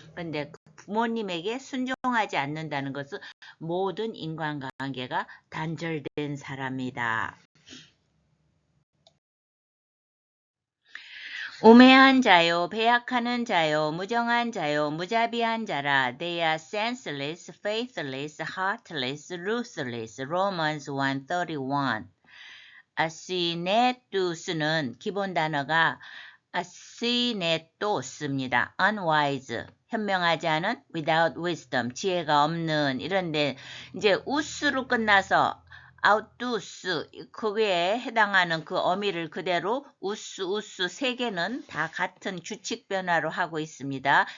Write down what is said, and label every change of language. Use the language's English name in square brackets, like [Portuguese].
[Korean] 근데 부모님에게 순종하지 않는다는 것은 모든 인간관계가 단절된 사람이다. 우매한 자요, 배약하는 자요, 무정한 자요, 무자비한 자라. [English] They are senseless, faithless, heartless, ruthless. Romans 1:31. [Korean] 아시네투스는 기본 단어가 아시네토스입니다. unwise, 현명하지 않은, [English] without wisdom, [Korean] 지혜가 없는 이런데 이제 우스로 끝나서 아우투스 그게 해당하는 그 어미를 그대로 우스 세 개는 다 같은 규칙 변화로 하고 있습니다.